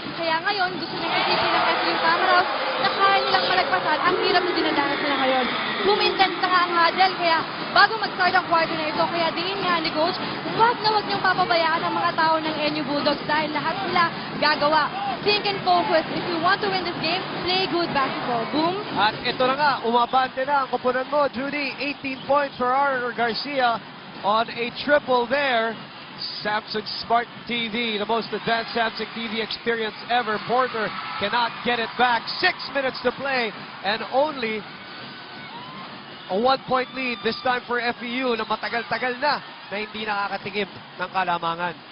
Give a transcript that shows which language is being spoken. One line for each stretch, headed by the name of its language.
Filipino: Kaya ngayon, gusto nang isipin ng FEU Tamaraws na kaya nilang malagpasan ang hirap na dinadanas nila ngayon. Bumintense na nga ang huddle, kaya bago mag-start ang quarter na ito, kaya dingin nga ni Coach, wag niyong papabayaan ang mga tao ng NU Bulldogs dahil lahat sila gagawa.
English: Think and focus. If you want to win this game, play good basketball. Boom.
Filipino: At ito na nga, umabante na ang kupunan mo, Judy.
English: 18 points for R.R. Garcia on a triple there. Samsung Smart TV, the most advanced Samsung TV experience ever. Porter cannot get it back. 6 minutes to play and only a 1-point lead this time for FEU
Filipino: na matagal-tagal na hindi nakakatingin ng kalamangan.